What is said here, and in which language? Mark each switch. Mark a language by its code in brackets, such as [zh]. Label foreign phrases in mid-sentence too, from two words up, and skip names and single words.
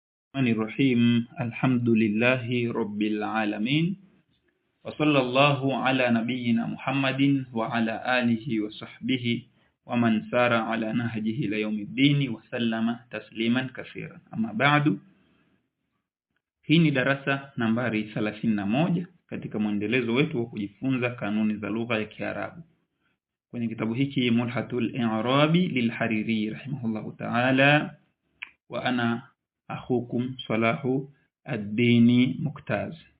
[ar] الرحمن الرحيم الحمد لله رب العالمين وصلى الله على نبينا محمد وعلى آله وصحبه ومن سار على نهجه ليوم الدين وسلم تسليما كثيرا. أما بعد, [sw] hii ni darasa nambari 31 katika mwendelezo wetu wa kujifunza kanuni za lugha ya Kiarabu kwenye kitabu hiki Mulhatul I'rabi lilhariri [ar] رحمه الله تعالى, وأنا أخوكم [sw] Salahu ad-Dini Muktaz.